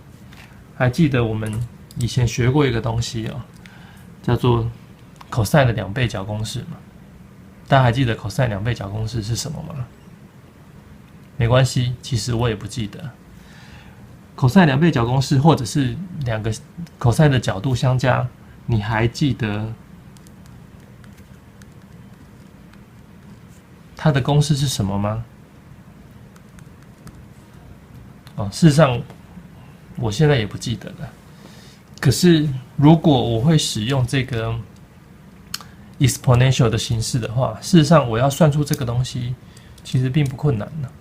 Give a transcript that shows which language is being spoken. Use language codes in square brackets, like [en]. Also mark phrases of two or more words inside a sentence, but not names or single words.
[zh] 還記得我們以前學過一個東西啊，叫做 cosine 的兩倍角公式嗎？大家還記得 cosine 兩倍角公式是什麼嗎？沒關係，其實我也不記得。cosine 兩倍角公式，或者是兩個 cosine 的角度相加，你還記得它的公式是什麼嗎？事實上，我現在也不記得了。可是，如果我會使用這個 exponential 的形式的話，事實上我要算出這個東西，其實並不困難的。